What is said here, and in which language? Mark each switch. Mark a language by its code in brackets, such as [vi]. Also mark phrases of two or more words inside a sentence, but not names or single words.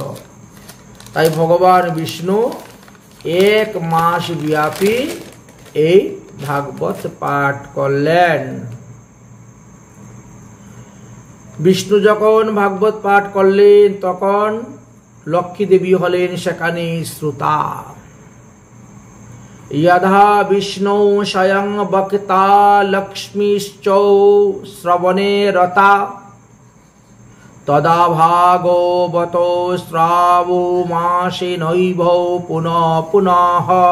[bn] তাই ভগবান বিষ্ণু 1 মাস ব্যাপী এই ভাগবত পাঠ করলেন। বিষ্ণু যখন ভাগবত পাঠ করলেন তখন লক্ষ্মী দেবী হলেন সেখানে শ্রোতা। [sa] यदा विष्णु स्वयं वक्ता लक्ष्मीश्चौ श्रवणे रता तदा भागवतो श्रावो मासे नैव पुनः पुनः।